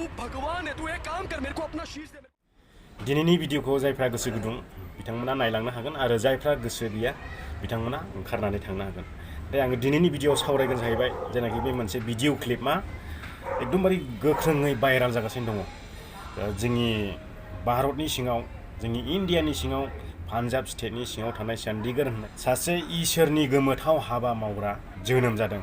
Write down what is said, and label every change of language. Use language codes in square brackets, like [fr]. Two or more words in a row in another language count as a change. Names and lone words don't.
[hi] भगवान है, तू एक काम कर, मेरे को अपना शीश दे। [brx] दिनैनि भिडिअखौ जायफ्रा गोसो गुदुं बिथांमोना नायलांनो हागोन आरो जायफ्रा गोसो गैया बिथांमोना ओंखारनानै थांनो हागोन। दा आङो दिनैनि भिडिअआव सावरायगोन जाहैबाय जेनाखि बे मोनसे [en] video clip [brx] एकदमबारे गोख्रोङै भाइराल जागासिनो दङ। जोंनि भारतनि सिङाव, जोंनि इन्डियानि सिङाव, पान्जाब स्टेटनि सिङाव थानाय चन्डीगढ़ होननाय सासे इसोरनि गोमोथाव हाबा मावग्रा जोनोम जादों।